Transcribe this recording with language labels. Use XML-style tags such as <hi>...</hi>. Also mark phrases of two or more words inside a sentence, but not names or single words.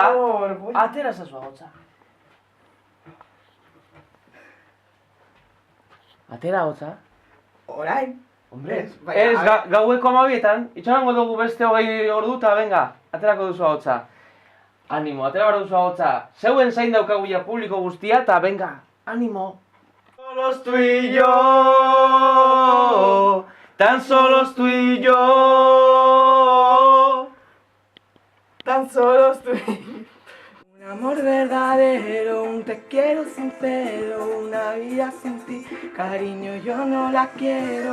<eu>Atera ezazu ahotsa. Atera ahotsa. Orain. Hombre, ez, gaueko 12etan, itxarango dugu beste 20 ordu eta venga, aterako duzu ahotsa. Animo, atera behar duzu ahotsa. Zeuen zain daukagu ja publiko guztia eta venga, animo.</eu> <es>Solos tú y yo, tan solos tú y yo. Tan solos tú y yo. Un amor verdadero, un te quiero sincero, una vida sin ti, cariño yo no la quiero.</es>